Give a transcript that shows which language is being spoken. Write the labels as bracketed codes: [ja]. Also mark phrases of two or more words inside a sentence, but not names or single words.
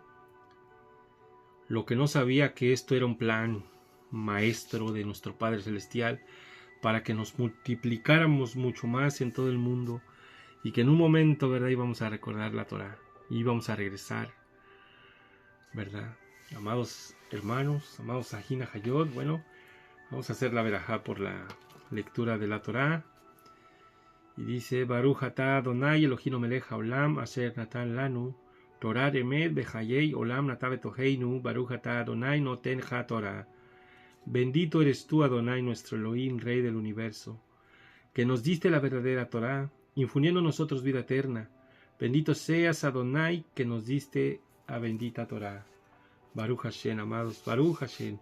[es] Lo que no sabía que esto era un plan maestro de nuestro Padre Celestial para que nos multiplicáramos mucho más en todo el mundo y que en un momento, ¿verdad?, íbamos a recordar la Torah, íbamos a regresar, ¿verdad? Amados hermanos, amados Ajina Hayot, bueno, vamos a hacer la verajá por la lectura de la Torah. Y dice, [he] ברוך אתה אדוני אלוהינו מלך העולם אשר נתן לנו תורת אמת וחיי עולם נטע בתוכנו ברוך אתה אדוני נותן התורה. [es] Bendito eres tú, Adonai, nuestro Elohim, Rey del universo, que nos diste la verdadera Torah, infundiendo en nosotros vida eterna. Bendito seas, Adonai, que nos diste a bendita Torah. [he] ברוך השם, amados, ברוך השם.